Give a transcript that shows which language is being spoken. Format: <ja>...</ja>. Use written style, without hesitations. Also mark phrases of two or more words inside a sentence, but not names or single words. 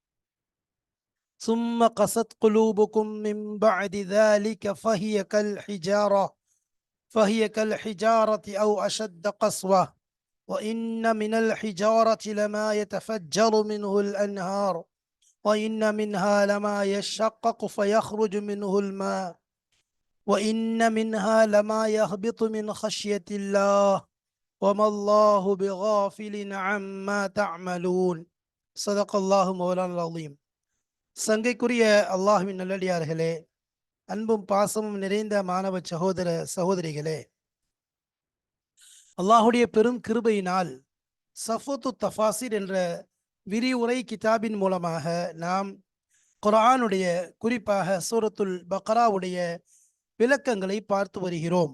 <ar>ثم قست قلوبكم من بعد ذلك فهي كالحجارة أو أشد قسوة وإن من الحجارة لما يتفجر منه الأنهار وإن منها لما يشقق فيخرج منه الماء وإن منها لما يهبط من خشية الله وما الله بغافل عما تعملون. صدق الله مولانا العظيم.</ar> <ta>சங்கைக்குரிய அல்லாஹ்வின் நல்லடியார்களே, அன்பும் பாசமும் நிறைந்த மாணவ சகோதர சகோதரிகளே, அல்லாஹுடைய பெரும் கிருபையினால் சஃபத்து தஃபாசிர் என்ற விரிவுரை கிதாபின் மூலமாக நாம் குர்ஆனுடைய, குறிப்பாக சூரத்துல் பக்ராவுடைய விளக்கங்களை பார்த்து வருகிறோம்.</ta>